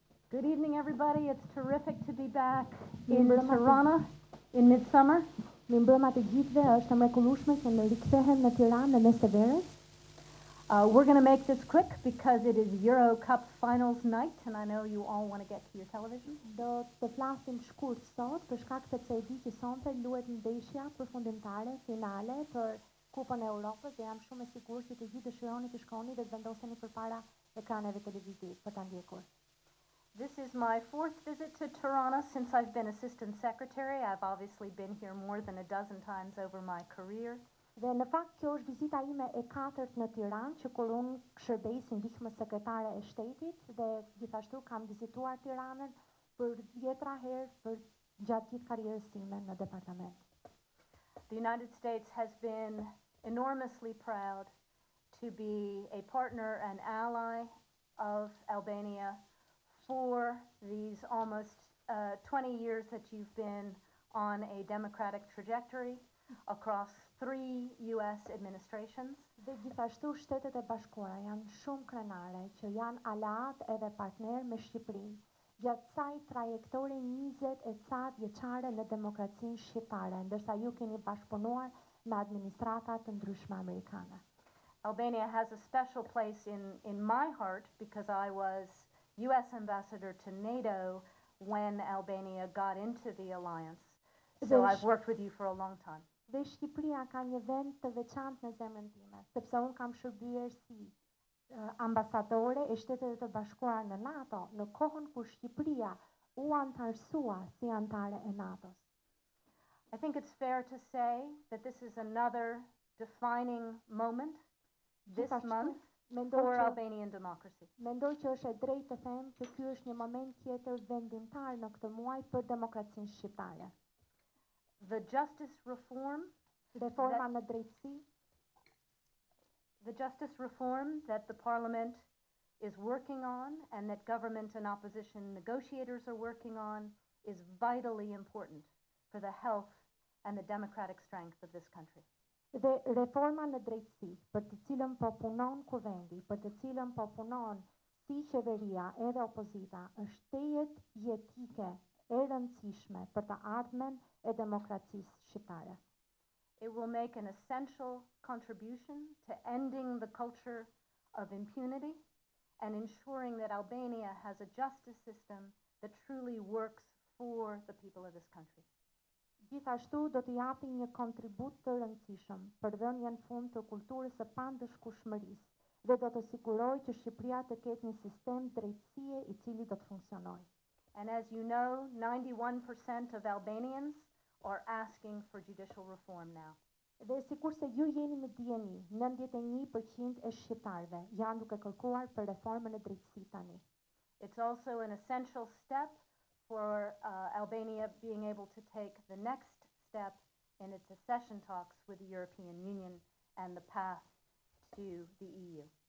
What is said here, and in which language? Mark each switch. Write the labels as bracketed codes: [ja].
[en] Good evening, everybody. It's terrific to be back in Tirana in midsummer. [sq] Mirëmbrëma të gjithëve, është e mrekullueshme që ne rikthehem në Tiranë në mes të verës. [en] We're going to make this quick because it is Euro Cup finals night, and I know you all want to get to your television. [sq] Do të flasim shkurt sot për shkak se e di që sonte luhet ndeshja përfundimtare finale për Kupën e Europës dhe jam shumë e sigurt që të gjithë dëshironi të shkoni dhe të vendoseni përpara ekraneve televiziv për ta ndjekur. [en] This is my fourth visit to Tirana since I've been Assistant Secretary. I've obviously been here more than a dozen times over my career. [sq] Dhe në fakt kjo është vizita ime e katërt në Tiranë, që kur unë shërbej si Ndihmës Sekretare e Shtetit dhe gjithashtu kam vizituar Tiranën për 10 herë për gjatë gjithë karrierës time në departament. [en] The United States has been enormously proud to be a partner and ally of Albania for these almost 20 years that you've been on a democratic trajectory across 3 US administrations. [sq] Dhe gjithashtu Shtetet e Bashkuara janë shumë krenare që janë aleat edhe partner me Shqipërinë gjatë kësaj trajektore 20 vjeçare në demokracinë shqiptare, ndërsa ju keni bashkëpunuar me administrata të ndryshme amerikane. [en] Albania has a special place in my heart because I was US ambassador to NATO when Albania got into the alliance. So I've worked with you for a long time. [sq] Dhe Shqipëria ka një vend të veçantë në zemrën time, sepse unë kam shërbyer si ambasadore e Shtetit të Bashkuara në NATO në kohën kur Shqipëria u antarësua si antare e NATO-s. [en] I think it's fair to say that this is another defining moment this month for Albanian democracy. [sq] Mendoj që është e drejtë të them që ky është një moment tjetër vendimtar në këtë muaj për demokracinë shqiptare. [en] The justice reform, [sq] reforma në drejtësi, [en] the justice reform that the parliament is working on and that government and opposition negotiators are working on is vitally important for the health and the democratic strength of this country. [sq] Dhe reforma në drejtësi, për të cilën po punon kuvendi, për të cilën po punon si qeveria edhe opozita, është tejet jetike e rëndësishme për të ardhmen e demokracisë shqiptare. [en] It will make an essential contribution to ending the culture of impunity and ensuring that Albania has a justice system that truly works for the people of this country. [sq] Gjithashtu do të japi një kontribut të rëndësishëm për dhënien fund të kulturës së pandëshkueshmërisë dhe do të sigurojë që Shqipëria të ketë një sistem drejtësie i cili do të funksionojë. [en] And as you know, 91% of Albanians are asking for judicial reform now. [sq] Dhe sikurse ju jeni me dijeni, 91% e shqiptarëve janë duke kërkuar për reformën e drejtësisë tani. [en] It's also an essential step for Albania being able to take the next step in its accession talks with the European Union and the path to the EU.